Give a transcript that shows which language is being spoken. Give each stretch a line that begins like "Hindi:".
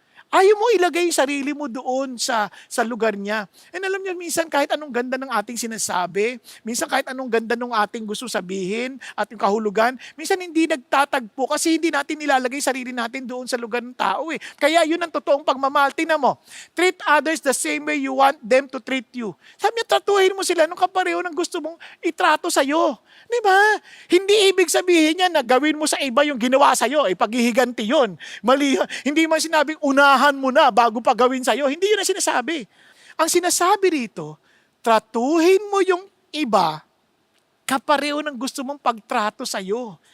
Filipino: Ayaw mo ilagay yung sarili mo doon sa lugar niya. And alam niyo, minsan kahit anong ganda ng ating sinasabi, minsan kahit anong ganda ng ating gusto sabihin at yung kahulugan, minsan hindi nagtatagpo kasi hindi natin nilalagay sarili natin doon sa lugar ng tao Kaya yun ang totoong pagmamahal. Tingnan mo,
English: treat others the same way you want them to treat you.
Filipino: Sabi niya, tratuhin mo sila nung kapareho ng gusto mong itrato sa'yo. Diba? Hindi ibig sabihin niya na gawin mo sa iba yung ginawa sa'yo. Paghihiganti yun. Mali. Hindi man sinabing unahan mo na bago pa gawin sa'yo. Hindi yun ang sinasabi. Ang sinasabi rito, tratuhin mo yung iba kapareho ng gusto mong pagtrato sa'yo.